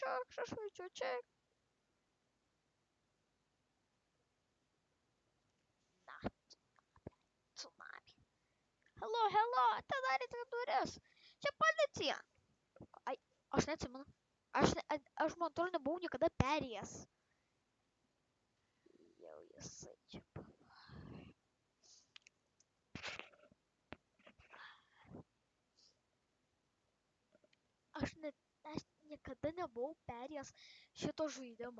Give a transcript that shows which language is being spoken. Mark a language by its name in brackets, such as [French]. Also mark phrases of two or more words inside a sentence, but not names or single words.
[Russian] Шашлычочек. Na, [Lithuanian] tsunami. [English] Hello, hello, [Lithuanian] atidarykite duris. Čia policija. Ai, aš neatsimenu. Aš man atrodo nebuvau niekada perėjęs. Jau jisai čia. Aš niekada nebuvau perėjęs šito žaidimo.